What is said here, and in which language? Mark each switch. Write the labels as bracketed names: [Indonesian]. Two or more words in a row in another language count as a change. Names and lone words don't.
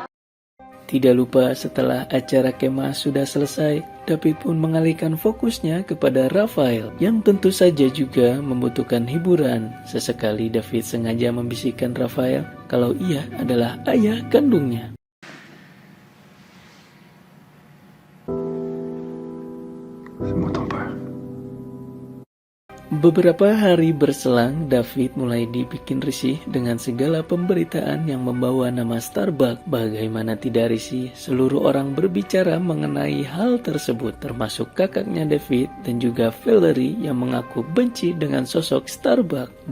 [Indonesian] Tidak lupa setelah acara kemah sudah selesai, David pun mengalihkan fokusnya kepada Raphael yang tentu saja juga membutuhkan hiburan. Sesekali David sengaja membisikkan Raphael kalau ia adalah ayah kandungnya. [French] C'est moi ton père. [Indonesian] Beberapa hari berselang, David mulai dibikin risih dengan segala pemberitaan yang membawa nama Starbucks. Bagaimana tidak risih, seluruh orang berbicara mengenai hal tersebut, termasuk kakaknya David dan juga Valerie yang mengaku benci dengan sosok Starbucks.